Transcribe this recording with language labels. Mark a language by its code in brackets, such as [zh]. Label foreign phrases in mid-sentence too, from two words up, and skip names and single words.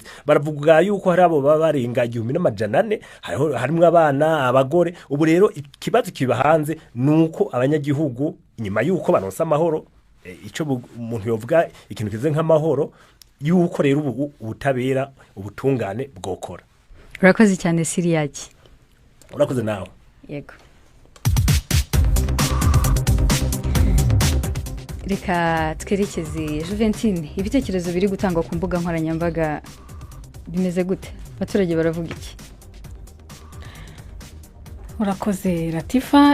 [rn] Baravuga yuko hari abo barenga 1400, harimo abana, abagore. Ubu rero ikibazo kiba hanze nuko abanyagihugu inyuma yuko banonsa amahoro, ico umuntu yovuga ikintu kize nk'amahoro, yuko rero ubutabera ubutungane bwokora. Urakoze cyane Syria. Urakoze nawe. Yego. [rw] Reka twerekeze Juventine, ibitekerezo biri gutangwa ku mbuga nkoranyambaga bimeze gute? Abaturage baravuga iki? Urakoze Latifa.